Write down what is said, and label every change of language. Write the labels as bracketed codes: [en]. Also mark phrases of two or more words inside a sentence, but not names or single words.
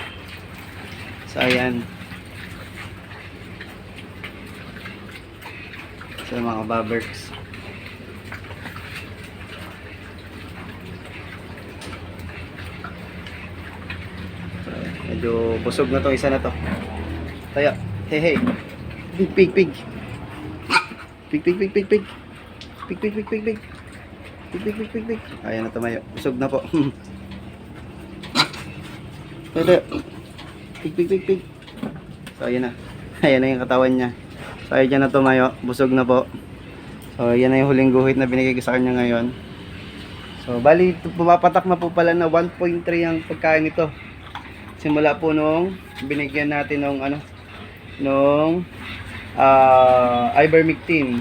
[tl] So, ayan. So, mga kababerks. Medyo busog na to, isa na to. Tayo. Hey, hey. Pig, pig, pig. Pig, pig, pig, pig, pig. Pig, pig, pig, pig, pig. Pig, pig, pig, pig, pig. Ayan na tumayo. Busog na po. Tayo. Pig, pig, pig, pig. So, ayan na. Ayan na yung katawan niya. So, ayan na tumayo. Busog na po. So, ayan na yung huling guhit na binigay ko sa kanya ngayon. So, bali, pumapatak na po pala na 1.3 ang pagkain nito. Simula po nung binigyan natin nung ano, nung ivermectin.